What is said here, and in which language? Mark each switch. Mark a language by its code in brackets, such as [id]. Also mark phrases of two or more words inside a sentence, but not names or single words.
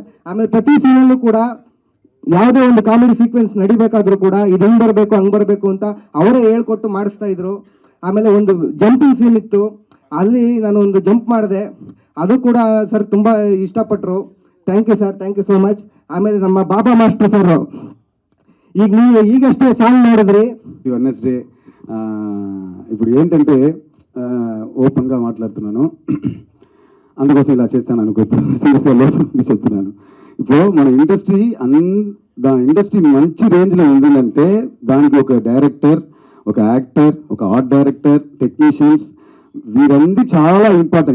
[kn] ಆಮೇಲೆ ಪ್ರತಿ ಸೀನಲ್ಲೂ ಕೂಡ ಯಾವುದೇ ಒಂದು [en] comedy sequence [kn] ನಡಿಬೇಕಾದ್ರೂ ಕೂಡ ಇದು ಹೆಂಗೆ ಬರಬೇಕು ಹಂಗೆ ಬರಬೇಕು ಅಂತ ಅವರೇ ಹೇಳ್ಕೊಟ್ಟು ಮಾಡಿಸ್ತಾ ಇದ್ರು. ಆಮೇಲೆ ಒಂದು [en] jumping scene [kn] ಇತ್ತು, ಅಲ್ಲಿ ನಾನು ಒಂದು ಜಂಪ್ ಮಾಡಿದೆ, ಅದು ಕೂಡ ಸರ್ ತುಂಬ ಇಷ್ಟಪಟ್ಟರು. [en] thank you sir, thank you so much. [kn] ಆಮೇಲೆ ನಮ್ಮ ಬಾಬಾ ಮಾಸ್ಟರ್ ಸರ್, ಈಗ ನೀವು ಈಗಷ್ಟೇ ಸಾಂಗ್ ಮಾಡಿದ್ರಿ [te] వెడ్నెస్డే. ఇప్పుడు ఏంటంటే ఓపెన్గా మాట్లాడుతున్నాను, అందుకోసం ఇలా చేస్తాను అనుకోవచ్చు, సీరియస్గా చెప్తున్నాను. ఇప్పుడు మన ఇండస్ట్రీ ఇండస్ట్రీ మంచి రేంజ్లో ఉందంటే దానికి ఒక డైరెక్టర్, ఒక యాక్టర్, ఒక [en] art director, [te] టెక్నీషియన్స్, వీరందరూ చాలా ఇంపార్టెంట్.